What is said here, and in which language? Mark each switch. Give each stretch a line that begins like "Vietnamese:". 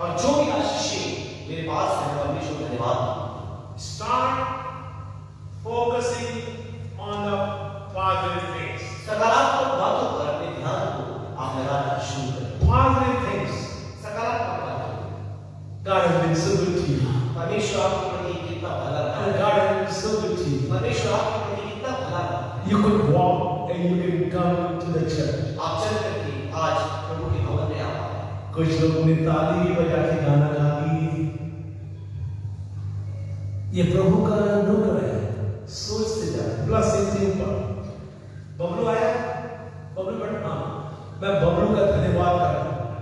Hindi: और जो भी आशीषें मेरे पास है, परमेश्वर को धन्यवाद।
English: Start focusing on the positive things.
Hindi: सकारात्मक बातों पर अपने ध्यान को आप लगाना शुरू करें।
English: Positive things.
Hindi: सकारात्मक बातों।
English: God has been so good to you.
Hindi: परमेश्वर आपके प्रति कितना भला रहा
English: And
Hindi: है।
English: God has been so good to you.
Hindi: परमेश्वर आपके प्रति कितना भला रहा है।
English: You could walk and you can come to the church.
Hindi: आप चल करके आज प्रभु के भवन में आ पाए। कुछ लोगों ने ताली भी बजा के गाना गा दी। ये प्रभु का अनुग्रह है, सोचते जाए। ब्लेसिंग के ऊपर बबलू आया, बबलू बट हाँ, मैं बबलू का धन्यवाद करता हूँ।